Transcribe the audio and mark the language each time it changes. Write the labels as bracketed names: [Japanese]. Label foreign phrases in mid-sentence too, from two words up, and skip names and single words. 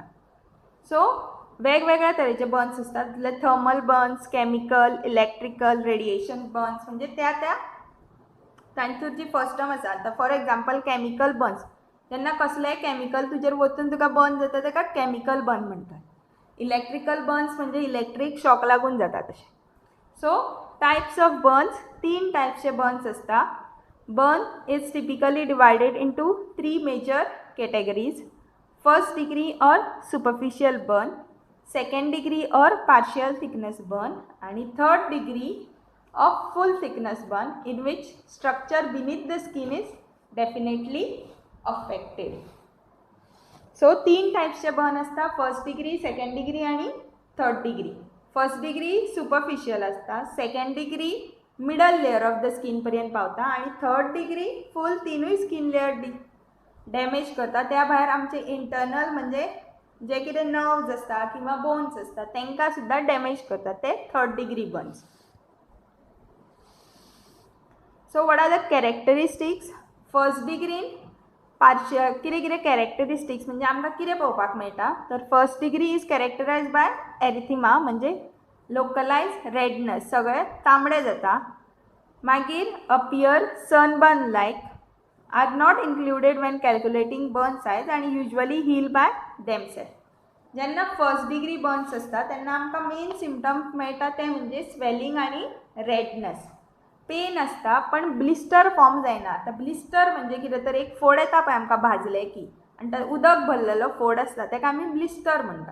[Konkani] सो वेगवेगळ्या तरेचे बर्न्स आसतात, [English] thermal burns, chemical, electrical, radiation burns, [Konkani] म्हणजे त्या तांतूर जी [English] first term [Konkani] आसा. आतां [English] for example chemical burns, [Konkani] जेन्ना कसलेंय केमिकल तुजेर वचून तुका बर्न जाता तेका [English] chemical burn [Konkani] म्हणटात. [English] electrical burns [Konkani] म्हणजे [English] electric shock [Konkani] लागून जाता तशें. [English] so types of burns, [Konkani] 3 टायप्सचे बर्न्स आसता. [English] Burn is typically divided into 3 major categories. first degree or superficial burn, second degree or partial thickness burn आणि third degree of full thickness burn in which structure beneath the skin is definitely affected. [Konkani] सो 3 टायप्सचे बर्न आसता, [English] first degree, second degree [Konkani] आणि [English] third degree. first degree superficial [Konkani] आसता, [English] second degree middle layer of the skin [Konkani] पर्यंत पावता आणि [English] third degree full 3 skin layer damage [Konkani] करता. त्या भायर आमचे इंटरनल म्हणजे जे कितें नर्व्स आसता किंवा बोन्स आसता तांकां सुद्दां डॅमेज करता, ते [English] third degree burns. So what are the characteristics? first degreen partial [Konkani] कितें कॅरेक्टरिस्टिक्स म्हणजे आमकां कितें पळोवपाक मेळटा तर [English] first degree is characterize by erythema [Konkani] म्हणजे [English] localize redness, [Konkani] सगळे तांबडे जाता. [English] मागीर appear sunburn like, are not included when calculating burn size आणि usually heal by themselves. [Konkani] जेन्ना [English] first degree burns [Konkani] आसता तेन्ना आमकां [English] main symptoms [Konkani] मेळटा ते म्हणजे स्वेलिंग आणि रेडनेस. पेन आसता पण [English] blister form [Konkani] जायना. आतां ब्लिस्टर म्हणजे कितें तर एक फोड येता पळय आमकां भाजले की, आनी तो उदक भरलेलो फोड आसता ताका आमी ब्लिस्टर म्हणटा.